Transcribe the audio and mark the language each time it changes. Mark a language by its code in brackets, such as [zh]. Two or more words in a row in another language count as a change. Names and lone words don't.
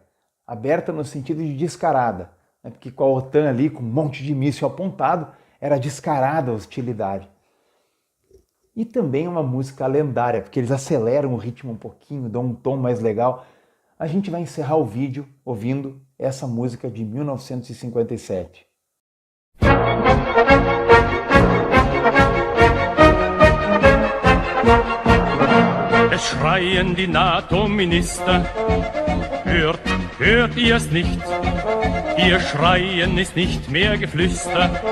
[pt] Aberta no sentido de descarada, né? Porque com a OTAN ali, com um monte de míssil apontado, era descarada a hostilidade. E também uma música lendária, porque eles aceleram o ritmo um pouquinho, dão um tom mais legal. A gente vai encerrar o vídeo ouvindo essa música de 1957. [de] Es schreien die NATO-Minister, hört ihr es nicht? Ihr Schreien ist nicht mehr Geflüster.